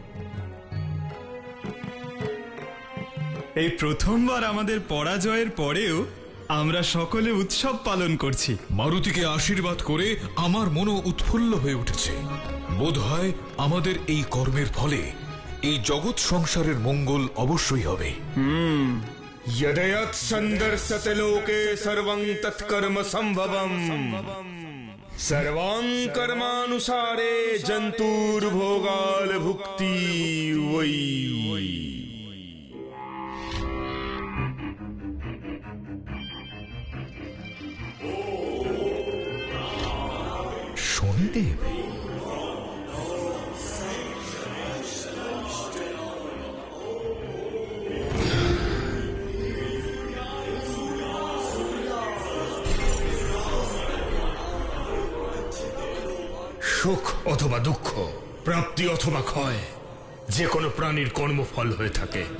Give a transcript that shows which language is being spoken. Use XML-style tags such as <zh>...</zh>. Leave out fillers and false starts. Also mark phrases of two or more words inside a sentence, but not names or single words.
<bn>এই প্রথমবার আমাদের পরাজয়ের পরেও আমরা সকলে উৎসব পালন করছি। মারুতিকে আশীর্বাদ করে আমার মনও উৎফুল্ল হয়ে উঠেছে। বোধহয় আমাদের এই কর্মের ফলে এই জগৎ সংসারের মঙ্গল অবশ্যই হবে।</bn> <sa>यदयत् सन्दर्शते लोके सर्वं तत्कर्म संभवम् सर्वां कर्मानुसारे जन्तुर्भोगाल भुक्ति वै।</sa> <bn>শনিদেব, সুখ অথবা দুঃখ, প্রাপ্তি অথবা ক্ষয়, যে কোনো প্রাণীর কর্মফল হয়ে থাকে।</bn>